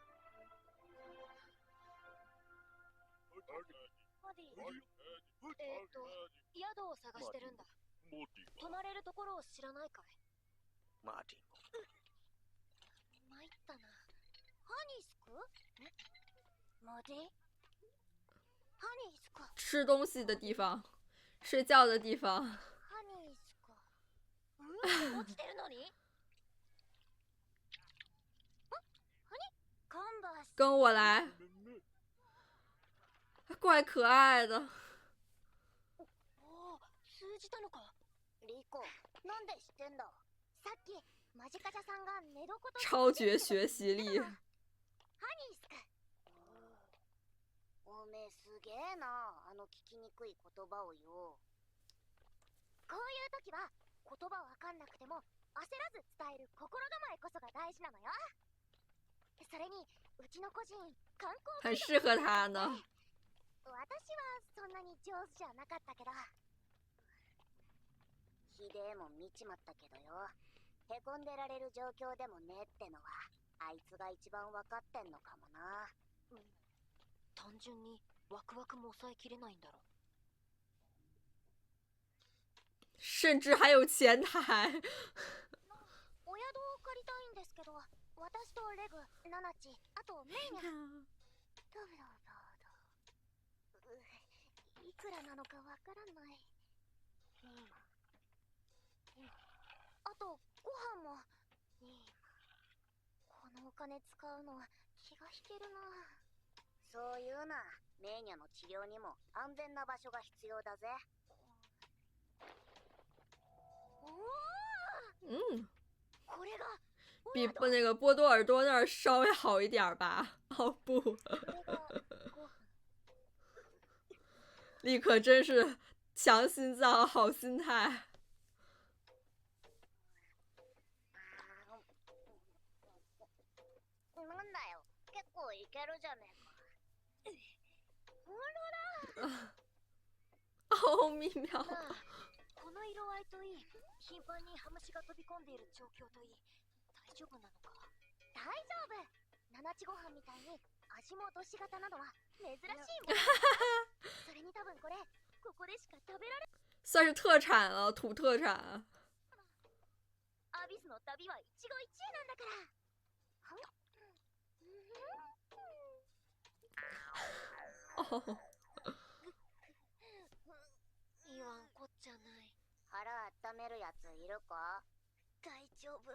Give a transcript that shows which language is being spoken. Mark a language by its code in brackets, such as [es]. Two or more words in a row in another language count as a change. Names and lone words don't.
[ja] マディ、宿を探してるんだ。泊まれるところを知らないかい？マーティンも。参ったな。ハニースク？マディ？ハニースク。 [zh] 吃东西的地方，睡觉的地方。 [ja] ハニースク。落ちてるのに？ [zh] 跟我来，怪可爱的。 [ja] 通じたのか。リコ、なんで知ってんだ？さっきマジカジャさんが寝床と [zh] 超绝学习力。 [ja] ハニースク。おめえすげえな、あの聞きにくい言葉をよ。こういう時は言葉わかんなくても焦らず伝える心構えこそが大事なのよ。それにうちの個人観光 [zh] 很适合他呢。 [ja] 私はそんなに上手じゃなかったけど。ひでえもん見ちまったけどよ。へこんでられる状況でもねえってのはあいつが一番わかってんのかもな。単純にワクワクも抑えきれないんだろ。 [zh] 甚至还有前台。 [ja] お宿を借りたいんですけど、私とレグ、ナナチ、あとメイニャ。いくらなのかわからない。あとご飯も。このお金使うの気が引けるな。そういうな。メイニャの治療にも安全な場所が必要だぜ。嗯。ここれが [zh] 比那个波多尔多那儿稍微好一点吧。哦不， [ja] これが5分。 [zh] 立刻真是强心脏，好心态。 [ja] なんだよ、結構いけるじゃねえか。ほ [zh] 奥秘妙。 [ja] らなあ、この色合いといい、頻繁にハムシが飛び込んでいる状況といい、大丈夫なのか。大丈夫。七ちご飯みたいに味もどし型なのは珍しいもん。それに多分これ、ここでしか食べられ。 [zh] 算是特产了，土特产。 [ja] アビスの旅は一期一会なんだから。哦，言わんこっちゃない。腹温めるやついるか。大丈夫。